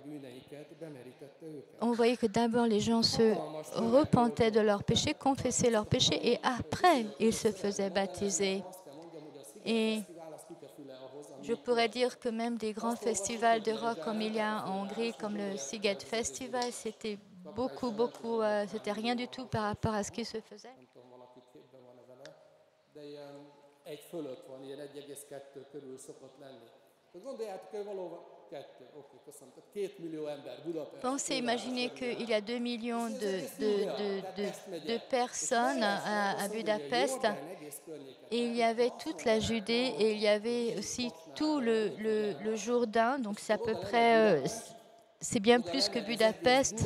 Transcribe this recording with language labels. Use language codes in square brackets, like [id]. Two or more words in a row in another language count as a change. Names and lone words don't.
[fr] On voyait que d'abord les gens se repentaient de leurs péchés, confessaient leurs péchés et après ils se faisaient baptiser. Et je pourrais dire que même des grands festivals de rock comme il y a en Hongrie, comme le Sziget Festival, c'était c'était rien du tout par rapport à ce qui se faisait. [hu] de ilyen 1 fölött van, ilyen 1,2 körül szokott lenni. Tehát gondoljátok, hogy valóban 2, oké, köszönöm. Tehát 2 millió ember Budapest. [fr] Pensez, imaginez qu'il y a 2 millions de personnes à Budapest. Et il y avait toute la Judée et il y avait aussi tout le Jourdain. Donc c'est à peu près, c'est bien plus que Budapest.